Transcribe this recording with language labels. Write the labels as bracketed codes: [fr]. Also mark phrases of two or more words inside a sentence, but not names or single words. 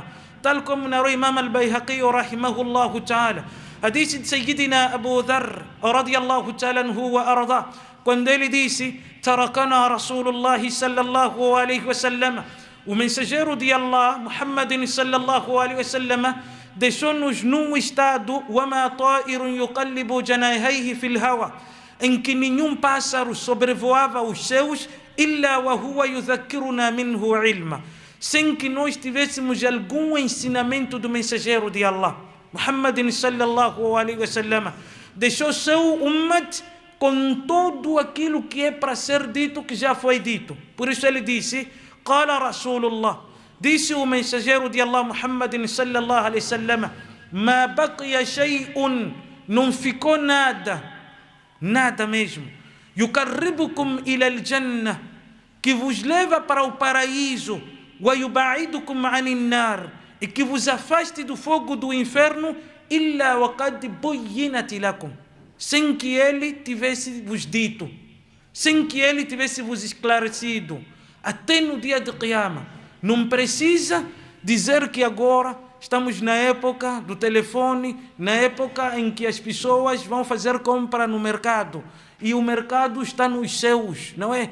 [pt] Tal como narrou Imam al-Bayhaqi [ar] رحمه الله تعالى, [pt] hadith de Sayyidina Abu Dharr [ar] رضي الله تعالى عنه و أرضاه, [pt] quando ele disse: [ar] تركنا رسول الله صلى الله عليه وسلم, [pt] o mensageiro de Allah, Muhammadin [ar] صلى الله عليه وسلم, [pt] deixou-nos num estado [ar] وَمَا طَائِرٌ يُقَلِّبُ جَنَاحَيْهِ فِي الْهَوَى, [pt] em que nenhum pássaro sobrevoava os céus [ar] إِلَّا وَهُوَ يُذَكِّرُنَا مِنْهُ عِلْمًا, [pt] sem que nós tivéssemos algum ensinamento do mensageiro de Allah. Muhammadin [ar] صلى الله عليه وسلم [pt] deixou seu ummat com tudo aquilo que é para ser dito, que já foi dito. Por isso ele disse: [ar] قال رسول الله, [pt] disse o mensageiro de Allah, Muhammadin [ar] صلى الله عليه وسلم ما بقي شيء, [pt] não ficou nada, nada mesmo, [ar] يقربكم إلى الجنة, [pt] que vos leva para o paraíso, [ar] ويباعدكم عن النار, [pt] e que vos afaste do fogo do inferno, [ar] إلا وقد بينت لكم, [pt] sem que ele tivesse vos dito, sem que ele tivesse vos esclarecido, até no dia de Qiyamah. Não precisa dizer que agora estamos na época do telefone, na época em que as pessoas vão fazer compra no mercado e o mercado está nos céus, não é?